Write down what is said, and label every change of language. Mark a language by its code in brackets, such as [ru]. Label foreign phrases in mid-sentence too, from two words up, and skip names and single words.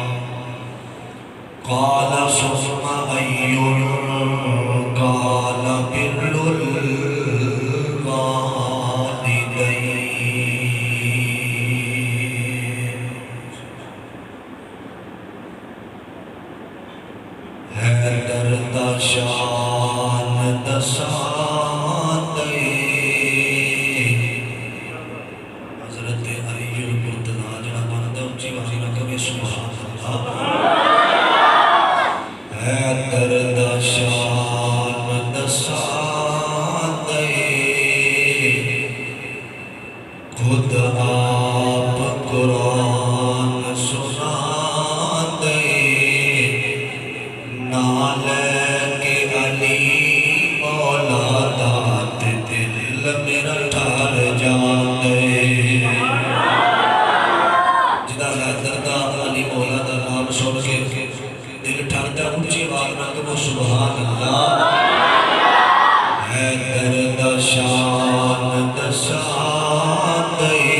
[ar] قال ثم أي؟ قال بر الوالدين. [pa] درد شان دسان دے حضرت علی المرتضیٰ جڑا بندا اونچی آواز نال کہے سبحان اللہ ہے درد شان دسان دے خود آپ قرآن سنا دے نال کے علی مولا دات دل میرا ٹھار جان دے جدا حیدر دا علی مولا دا نام سن کے دل ٹھارتا اونچی آواز نال کہو [ar] سبحان اللہ [pa] حیدر دا شان دسان دے